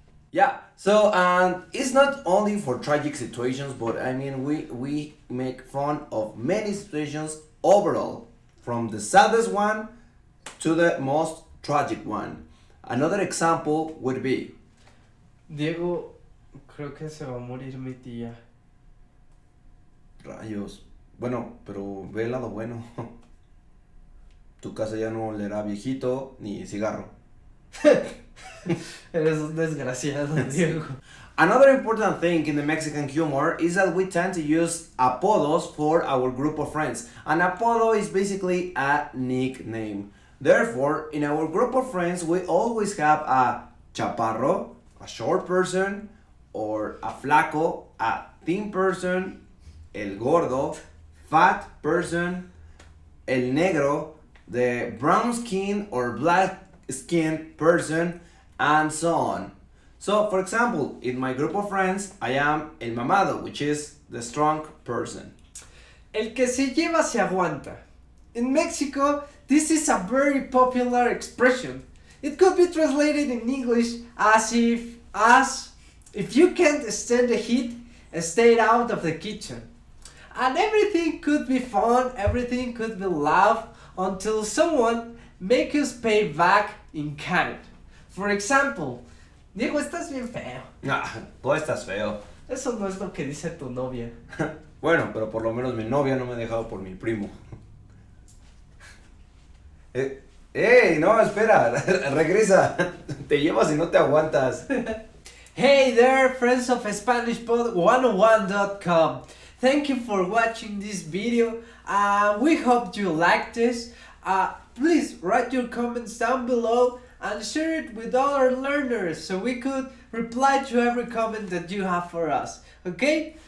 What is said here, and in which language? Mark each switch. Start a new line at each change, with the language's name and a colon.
English: Yeah, so it's not only for tragic situations, but I mean we make fun of many situations overall, from the saddest one to the most tragic one. Another example would be,
Spanish: Diego, creo que se va a morir mi tía. rayos, bueno, pero ve el lado bueno. Tu casa ya no olerá viejito ni cigarro. Eres un desgraciado, Diego.
English: Another important thing in the Mexican humor is that we tend to use apodos for our group of friends. An apodo is basically a nickname. Therefore, in our group of friends, we always have a chaparro, a short person, or a flaco, a thin person, el gordo, fat person, el negro, the brown skin or black skinned person, and so on. So, for example, in my group of friends, I am el mamado, which is the strong person.
Spanish: El que se lleva se aguanta.
English: In Mexico, this is a very popular expression. It could be translated in English as if you can't stand the heat, stay out of the kitchen. And everything could be fun, everything could be loud, until someone make us pay back in kind. For example,
Spanish: Diego, estás bien feo. Tú estás feo. Eso no es lo que dice tu novia. Bueno, pero por lo menos mi novia no me ha dejado por mi primo. ¡Ey! No, espera, regresa. Te llevas y no te aguantas.
English: Hey there, friends of SpanishPod101.com. Thank you for watching this video. We hope you liked this. Please write your comments down below and share it with other learners so we could reply to every comment that you have for us. Okay?